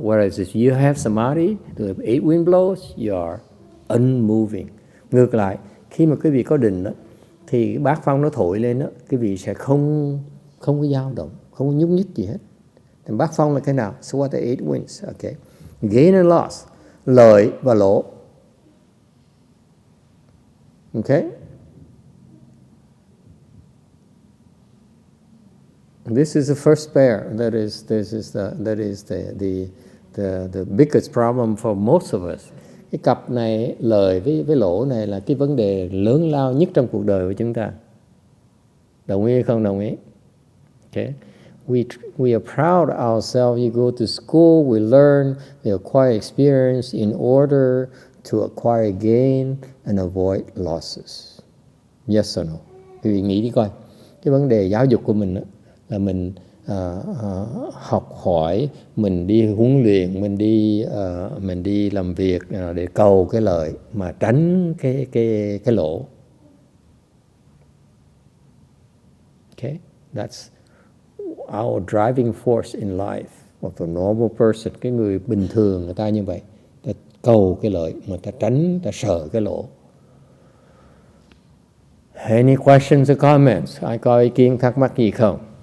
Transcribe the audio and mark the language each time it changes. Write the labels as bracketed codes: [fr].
[en] Whereas if you have samadhi, the 8 wind blows, you are unmoving. [vi] Ngược lại, khi mà quý vị có định đó, thì bát phong nó thổi lên đó, quý vị sẽ không có dao động, không có nhúc nhích gì hết. Thì bát phong là cái nào? [en] So what are the 8 winds? Okay. Gain and loss, [vi] lợi và lỗ. [en] Okay. This is the first pair. That is the biggest problem for most of us. [vi] Cái cặp này, lời với lỗ này là cái vấn đề lớn lao nhất trong cuộc đời của chúng ta. Đồng ý hay không đồng ý? Okay. [en] We are proud of ourselves. You go to school, we learn, we acquire experience in order to acquire gain and avoid losses. Yes or no? [vi] Quý vị nghĩ đi coi. Cái vấn đề giáo dục của mình đó, là mình học hỏi, mình đi huấn luyện, mình đi làm việc để cầu cái lợi mà tránh cái lỗ. [en] Okay, that's our driving force in life of a normal person. [vi] Cái người bình thường người ta như vậy, ta cầu cái lợi mà ta tránh, ta sợ cái lỗ. [en] Any questions or comments? [vi] Ai có ý kiến thắc mắc gì không?